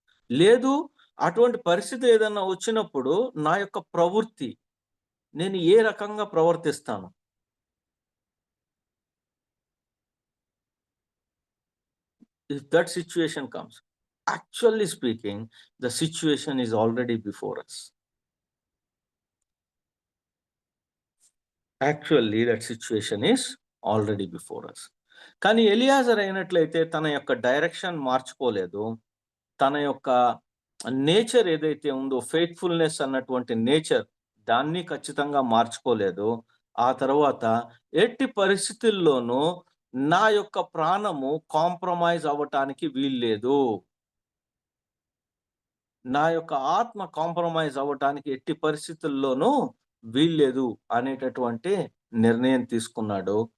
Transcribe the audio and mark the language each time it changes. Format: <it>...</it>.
<te>లేదు, అటువంటి పరిస్థితి ఏదన్నా వచ్చినప్పుడు నా యొక్క ప్రవృత్తి నేను ఏ రకంగా ప్రవర్తిస్తాను?</te> <en>If that situation comes, actually speaking, the situation is already before us. Actually, that situation is already before us.</en> <te>కానీ ఎలియాజర్ అయినట్లయితే తన యొక్క డైరెక్షన్ మార్చుకోలేదు, తన యొక్క నేచర్ ఏదైతే ఉందో ఫెయిత్ఫుల్నెస్ అన్నటువంటి నేచర్ దాన్ని ఖచ్చితంగా మార్చుకోలేదు. ఆ తర్వాత ఎట్టి పరిస్థితుల్లోనూ నా యొక్క ప్రాణము కాంప్రమైజ్ అవ్వటానికి వీల్లేదు, నా యొక్క ఆత్మ కాంప్రమైజ్ అవ్వటానికి ఎట్టి పరిస్థితుల్లోనూ వీల్లేదు అనేటటువంటి నిర్ణయం తీసుకున్నాడు.</te>